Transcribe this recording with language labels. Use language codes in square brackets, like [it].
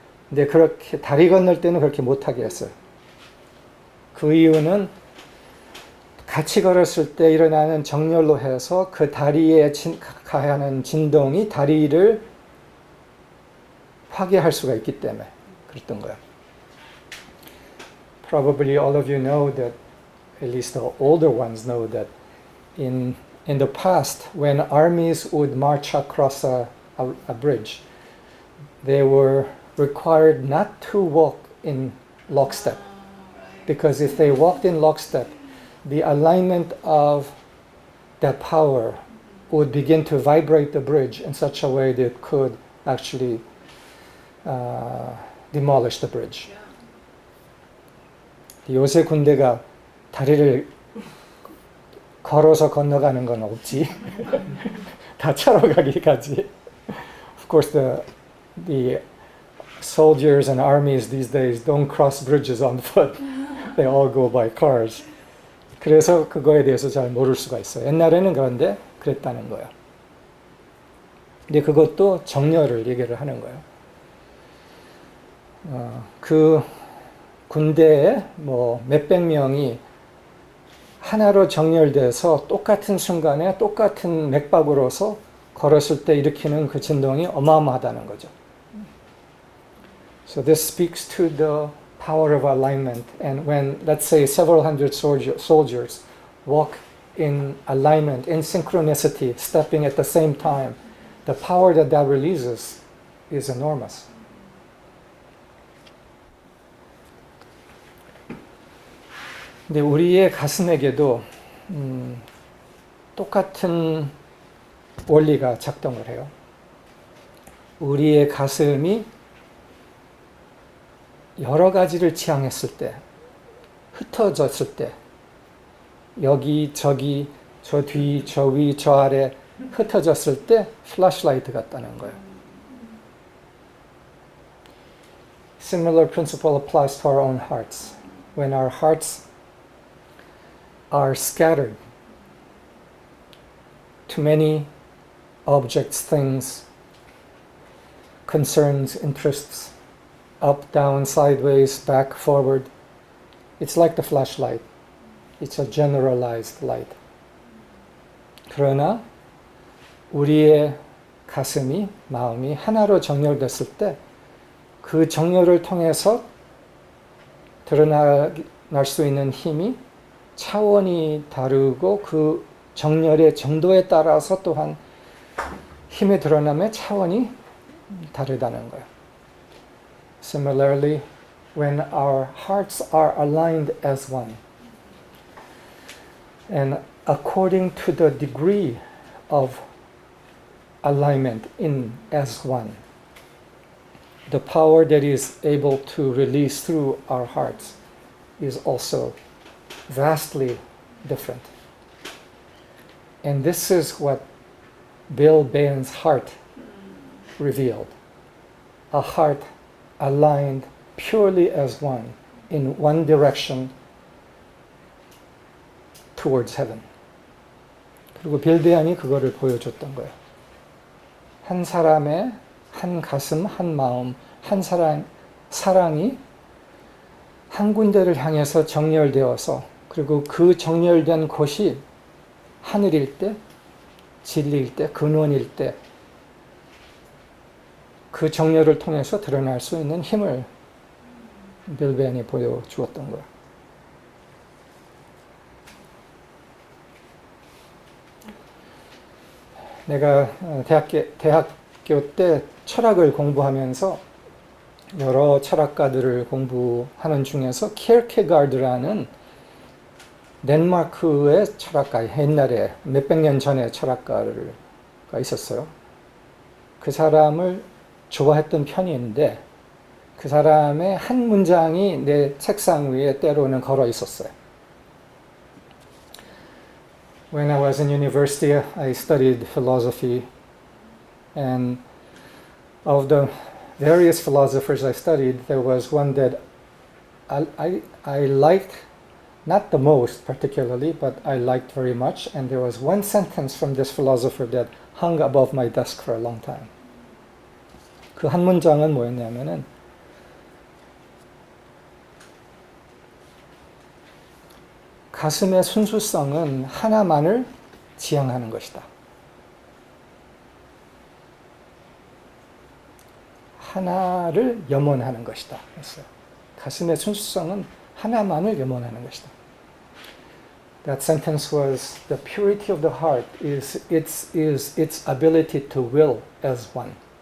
[ko] 근데 그렇게 다리 건널 때는 그렇게 못하게 했어요. 그 이유는 같이 걸었을 때 일어나는 정렬로 해서 그 다리에 가하는 진동이 다리를 파괴할 수가 있기 때문에 그랬던 거예요. [en] Probably all of you know that, at least the older ones know that in the past, when armies would march across a bridge, they were required not to walk in lockstep. Because if they walked in lockstep, the alignment of that power would begin to vibrate the bridge in such a way that it could actually demolish the bridge. [ko] 요새 군대가 다리를 걸어서 건너가는 건 없지. 다 차로 가기까지. [en] Of course, the soldiers and armies these days don't cross bridges on foot. They all go by cars. [ko] 그래서 그거에 대해서 잘 모를 수가 있어요. 옛날에는 그런데 그랬다는 거예요. 근데 그것도 정렬을 얘기를 하는 거예요. 그 군대에 뭐 몇백 명이 하나로 정렬돼서 똑같은 순간에 똑같은 맥박으로서 걸었을 때 일으키는 그 진동이 어마어마하다는 거죠. [en] So this speaks to the power of alignment. And when, let's say, several hundred soldiers walk in alignment, in synchronicity, stepping at the same time, the power that releases is enormous. [ko] 근데 우리의 가슴에게도 똑같은 원리가 작동을 해요. 우리의 가슴이 여러 가지를 지향했을 때, 흩어졌을 때, 여기, 저기, 저 뒤, 저 위, 저 아래 흩어졌을 때 플래시라이트 같다는 거예요. [en] Similar principle applies to our own hearts. When our hearts are scattered to many objects, things, concerns, interests, up, down, sideways, back, forward. It's like the flashlight. It's a generalized light. [ko] 그러나 우리의 가슴이, 마음이 하나로 정렬됐을 때 그 정렬을 통해서 드러날 수 있는 힘이 차원이 다르고 그 정렬의 정도에 따라서 또한 힘의 드러남의 차원이 다르다는 거예요. [en] Similarly, when our hearts are aligned as one, and according to the degree of alignment in as one, the power that is able to release through our hearts is also vastly different. And this is what Bill Bain's heart revealed. A heart aligned purely as one in one direction towards heaven. [ko] 그리고 빌 베안이 그거를 보여줬던 거예요. 한 사람의 한 가슴, 한 마음, 한 사랑이 한 군데를 향해서 정렬되어서 그리고 그 정렬된 곳이 하늘일 때, 진리일 때, 근원일 때 그 정렬을 통해서 드러날 수 있는 힘을 빌 베안이 보여주었던 거예요. 내가 대학교 때 철학을 공부하면서 여러 철학가들을 공부하는 중에서 키르케가르드라는 덴마크의 철학가, 옛날에 몇백 년 전에 철학가가 있었어요. 그 사람을 좋아했던 편인데 그 사람의 한 문장이 내 책상 위에 때로는 걸어 있었어요. [en] When I was in university, I studied philosophy, And of the various philosophers I studied, there was one that I liked, not the most particularly, but I liked very much. And there was one sentence from this philosopher that hung above my desk for a long time. [ko] 그 한 문장은 뭐였냐면은 가슴의 순수성은 하나만을 지향하는 것이다. 하나를 염원하는 것이다. 했어요. 가슴의 순수성은 하나만을 염원하는 것이다. [en] That sentence was, the purity of the heart is its ability to will as one.